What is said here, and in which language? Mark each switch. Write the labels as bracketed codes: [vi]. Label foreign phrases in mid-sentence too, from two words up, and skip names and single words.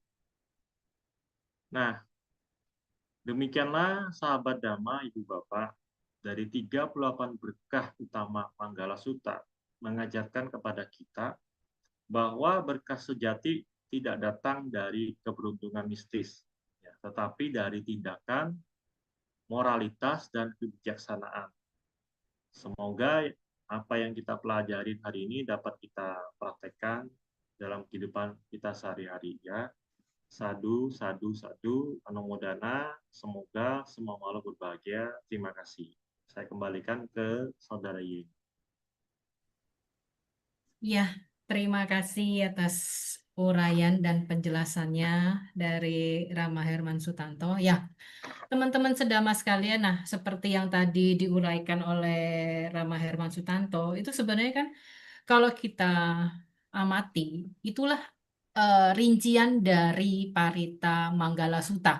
[id] Nah, demikianlah sahabat Dhamma, Ibu Bapak, dari 38 berkah utama Manggala Sutta mengajarkan kepada kita bahwa berkah sejati tidak datang dari keberuntungan mistis, ya, tetapi dari tindakan, moralitas, dan kebijaksanaan. Semoga apa yang kita pelajari hari ini dapat kita praktekkan dalam kehidupan kita sehari-hari ya. [pi] Sadu, sadu, sadu, anumodana, [id] semoga semua makhluk berbahagia. Terima kasih. Saya kembalikan ke Saudara Yin. Ya, terima kasih atas uraian dan penjelasannya dari Rama Herman Sutanto. Ya, teman-teman sedama sekalian, nah seperti yang tadi diuraikan oleh Rama Herman Sutanto, itu sebenarnya kan kalau kita amati, itulah rincian dari Parita Manggala Sutta.